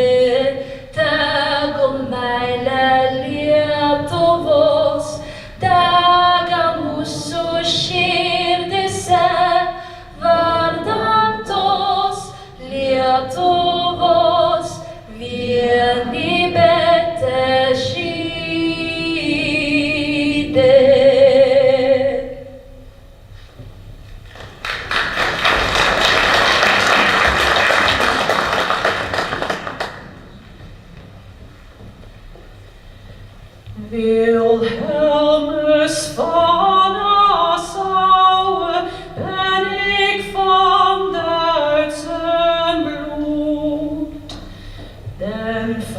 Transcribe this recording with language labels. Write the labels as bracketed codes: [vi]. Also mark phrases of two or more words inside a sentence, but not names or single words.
[lt] Tegul meilė Lietuvos dega mūsų širdyse, vardan tos Lietuvos vienybė težydi. [nl] Wilhelmus Fana Saue, ben ik van Duitsen bloed, den